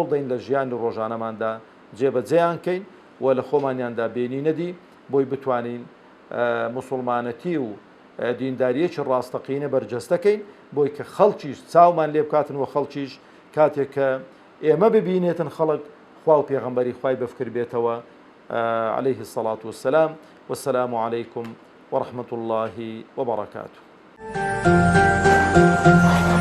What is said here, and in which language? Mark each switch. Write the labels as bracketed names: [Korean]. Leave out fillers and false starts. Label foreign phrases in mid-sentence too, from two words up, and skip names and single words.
[Central Kurdish] دەین لە ژیانی ڕۆژانەماندا جێبەجێیان کەین و لە خۆمانیاندا بینی نەدی بۆی بتوانین موسڵمانەتی و دینداریەکی ڕاستەقینە بەرجەستەکەین بۆی کە خەڵکیش چاومان لێ بکاتن و خەڵکیش کاتێک کە ئێمە ببینێتن خەڵک خوا و پێغەمبەری خوای بەفکر بێتەوە [Arabic] عليه الصلاة والسلام والسلام عليكم ورحمة الله وبركاته